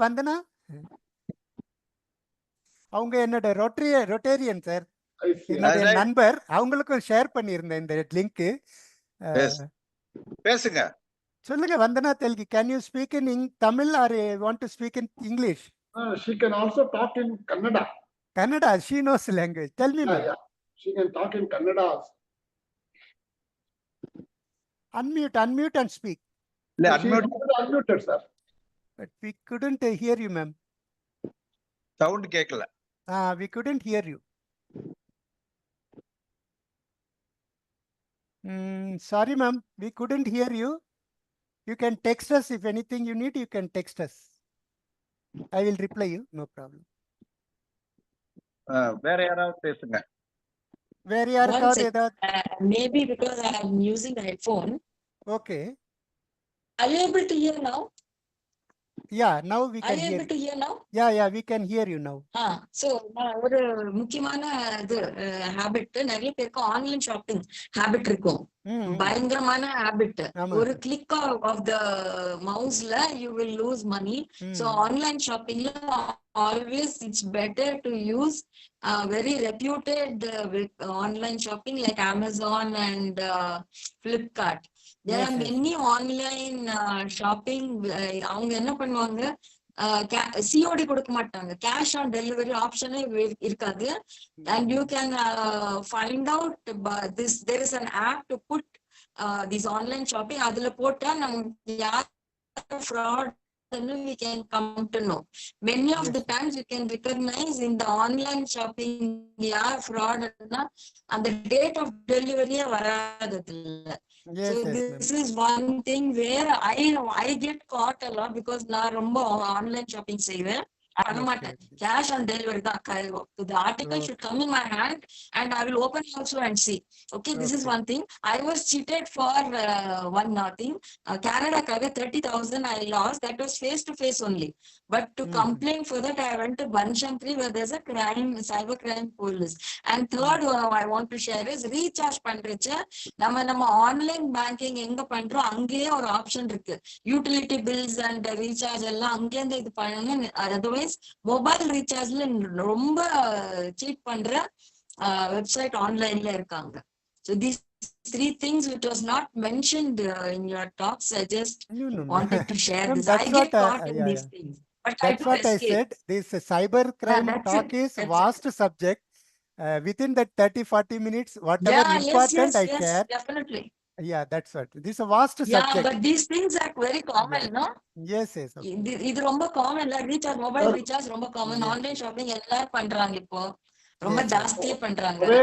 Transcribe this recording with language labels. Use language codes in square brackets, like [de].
[ta] வந்தனா அவங்க என்னோட Rotarian sir, என்னுடைய நண்பர். அவங்களுக்கும் ஷேர் பண்ணியிருந்தேன் இந்த லிங்க். பேசுங்க, சொல்லுங்க. [en] வந்தனா தெலுங்கி, can you speak in Tamil or want to speak in English? She can also talk in Kannada. Kannada, she knows language. Tell me, ma'am. Yeah. She can talk in Kannada also. Unmute and speak. Unmuted, sir. But we couldn't hear you, ma'am. Sound [ta] கேக்கல. [en] We couldn't hear you. Sorry, ma'am, we couldn't hear you. You can text us if anything you need. You can text us. I will reply you, no problem. [ta] வேற யாராவது பேசுங்க. வேற யாருக்காவது ஏதாவது? [en] Maybe because I am using the headphone. Okay. Are you able to hear now? Yeah, now we can hear. Are you able to hear now? Yeah, we can hear you now. [ta] So ஒரு முக்கியமான இது habit, நிறைய பேருக்கு online shopping habit இருக்கும், பயங்கரமான habit. [en] ஒரு click of the மவுஸ்ல you will lose money. So online ஷாப்பிங்ல always it's better to use very reputed online shopping like Amazon and Flipkart. There are many online shopping. [ta] அவங்க என்ன பண்ணுவாங்க, COD கொடுக்க மாட்டாங்க, cash on delivery ஆப்ஷனே இருக்காது. [en] And you can find out this, there is an app to put this online shopping. [ta] அதுல போட்டா நமக்கு யார் [en] fraud we can come to know. Many of the times you can recognize in the online shopping [kn] yaar fraud na [en] and the date of delivery [kn] varadadilla. [en] So this is one thing where I get caught a lot because [ta] na romba online shopping seiven. [en] Cash on delivery. The article should come in my hand and I will open also and see. Okay, this is one thing. I was cheated for one thing. Canada 30,000 I lost. That was face to face only. But to complain for that, I went to Banshankari where there's a crime, cyber crime police. And third I want to share is recharge [ta] பண்றச்ச நம்ம online banking எங்க பண்றோம் அங்கேயே ஒரு option இருக்கு. [en] utility bills and recharge [ta] எல்லாம் அங்கேருந்து இது பண்ணணும். அதுவே மொபைல் ரீசார்ஜ்ல ரொம்ப சீட் பண்ற வெப்சைட் ஆன்லைன்ல இருக்காங்க. [en] So these three things which was not mentioned in your talks, I just wanted to share this. I get caught in these things. But that's what I said. This cyber crime talk is vast subject. Within that 30-40 minutes, whatever important I share. Definitely. Yeah, that's what. This is a vast subject. Yeah, but these things are very common, no? Yes, yes. [ta] இது ரொம்ப common இல்ல. Recharge, mobile recharge ரொம்ப common. Online shopping எல்லாரும் பண்றாங்க இப்போ, ரொம்ப ஜாஸ்தியா பண்றாங்க.